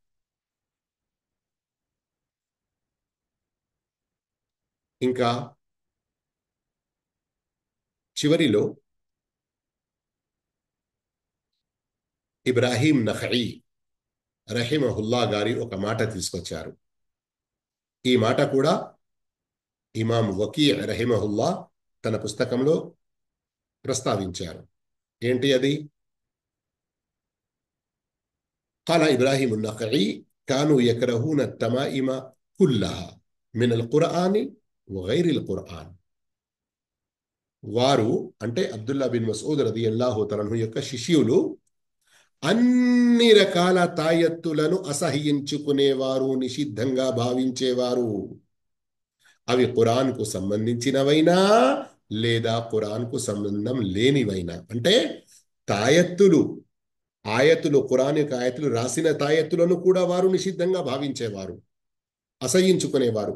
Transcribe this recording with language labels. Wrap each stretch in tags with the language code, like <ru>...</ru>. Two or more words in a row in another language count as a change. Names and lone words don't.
<te>ఇంకా చివరిలో ఇబ్రాహీం నఖఈ రహిమహుల్లా గారి ఒక మాట తీసుకొచ్చారు. ఈ మాట కూడా ఇమాం వకీ రహిమహుల్లా తన పుస్తకంలో ప్రస్తావించారు. ఏంటి అది?</te> <ar>قال إبراهيم النخعي كانوا يكرهون التمائم كلها من القرآن وغير القرآن.</ar> <te>వారు అంటే అబ్దుల్లా బిన్ మస్ఊద్</te> <ar>رضي الله تعالى</ar> <te>యొక్క శిష్యులు అన్ని రకాల తాయెత్తులను అసహ్యించుకునేవారు, నిషిద్ధంగా భావించేవారు. అవి ఖురాన్కు సంబంధించినవైనా లేదా ఖురాన్కు సంబంధం లేనివైనా, అంటే తాయెత్తులు ఆయతులు, ఖురాన్ యొక్క ఆయతులు రాసిన తాయెత్తులను కూడా వారు నిషిద్ధంగా భావించేవారు, అసహ్యించుకునేవారు.</te>